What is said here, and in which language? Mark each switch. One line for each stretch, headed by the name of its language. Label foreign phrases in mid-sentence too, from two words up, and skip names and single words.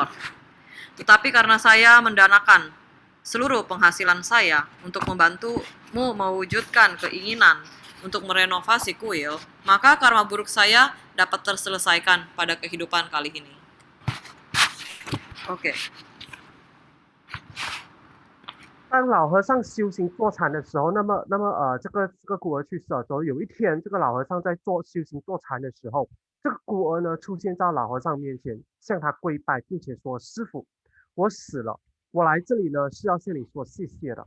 Indonesian: Tetapi karena saya mendanakan seluruh penghasilan saya untuk membantumu mewujudkan keinginan untuk merenovasi kuil, maka karma buruk saya dapat terselesaikan pada kehidupan kali ini. Oke.
Chinese: 当老和尚修行坐禅的时候，这个孤儿去世了之后，有一天，这个老和尚在修行坐禅的时候，这个孤儿呢出现在老和尚面前，向他跪拜，并且说：“师傅，我死了，我来这里呢是要向你说谢谢的。